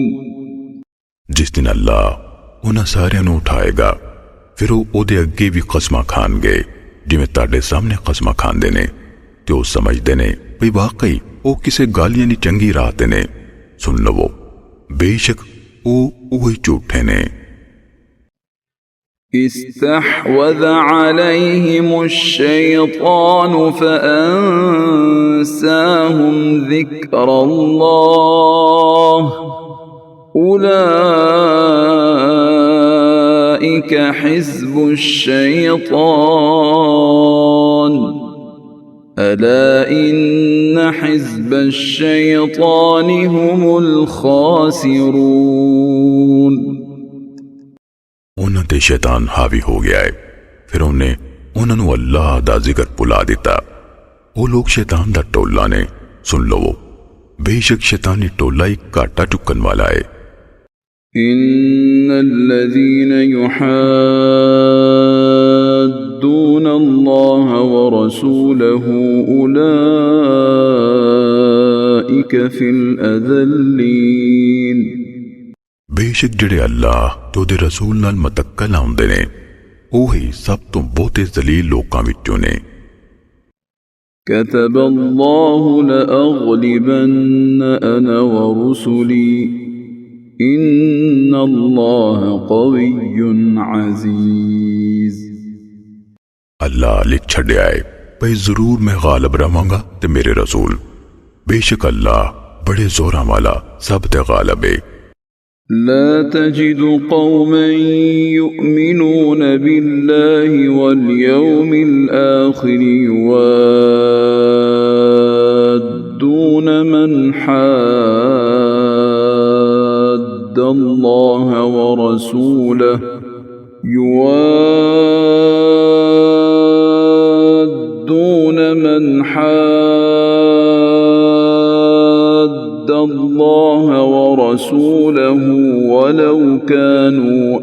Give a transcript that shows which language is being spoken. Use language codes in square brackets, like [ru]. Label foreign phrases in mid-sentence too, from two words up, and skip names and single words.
[pa] ਜਿਸ ਦਿਨ ਅੱਲਾਹ ਉਨ੍ਹਾਂ ਸਾਰਿਆਂ ਨੂੰ ਉਠਾਏਗਾ फिर ਉਹਦੇ ਅੱਗੇ भी ਕਸਮਾਂ ਖਾਣਗੇ ਜਿਵੇਂ ਤੁਹਾਡੇ ਸਾਹਮਣੇ ਕਸਮਾਂ ਖਾਂਦੇ ਨੇ ਤੇ ਉਹ ਸਮਝਦੇ ਨੇ ਵੀ ਵਾਕਈ ਉਹ ਕਿਸੇ ਗੱਲ ਯਾਨੀ ਚੰਗੀ ਰਾਹ ਤੇ ਨੇ ਸੁਣ ਲਵੋ ਬੇਸ਼ੱਕ ਉਹ ਹੀ ਝੂਠੇ ਨੇ [ar] استحوذ عليهم الشيطان فأنساهم ذكر الله أولئك حزب الشيطان ألا إن حزب الشيطان هم الخاسرون [pa] ਉਹਨਾਂ ਤੇ ਸ਼ੈਤਾਨ ਹਾਵੀ ਹੋ ਗਿਆ ਹੈ ਫਿਰ ਉਹਨੇ ਉਹਨਾਂ ਨੂੰ ਅੱਲਾਹ ਦਾ ਜ਼ਿਕਰ ਭੁਲਾ ਦਿੱਤਾ ਉਹ ਲੋਕ ਸ਼ੈਤਾਨ ਦਾ ਟੋਲਾ ਨੇ ਸੁਣ ਲਵੋ ਬੇਸ਼ੱਕ ਸ਼ੈਤਾਨੀ ਟੋਲਾ ਇੱਕ ਘਾਟਾ ਚੁੱਕਣ ਵਾਲਾ ਹੈ [ar] إن الذين يحادون الله ورسوله أولئك في الأذلين [pa] ਬੇਸ਼ੱਕ ਜਿਹੜੇ ਅੱਲਾਹ ਤੇ ਉਹਦੇ ਰਸੂਲ ਨਾਲ ਮਤੱਕਾ ਲਾਉਂਦੇ ਨੇ ਉਹੀ ਸਭ ਤੋਂ ਬਹੁਤੇ ਜ਼ਲੀਲ ਲੋਕਾਂ ਵਿੱਚੋਂ ਨੇ [ar] كتب الله لأغلبن أنا ورسلي إن الله قوي عزيز [pa] ਅੱਲਾਹ ਲਿਖ ਛੱਡਿਆ ਹੈ ਭਈ ਜ਼ਰੂਰ ਮੈਂ ਗਾਲਬ ਰਵਾਂਗਾ ਤੇ ਮੇਰੇ ਰਸੂਲ ਬੇਸ਼ੱਕ ਅੱਲਾਹ ਬੜੇ ਜ਼ੋਰਾਂ ਵਾਲਾ ਸਭ ਤੇ ਗਾਲਬ ਹੈ [ar] لا تجد قوما يؤمنون بالله واليوم الآخر يوادون من حاد الله ورسوله الله ورسوله ولو كانوا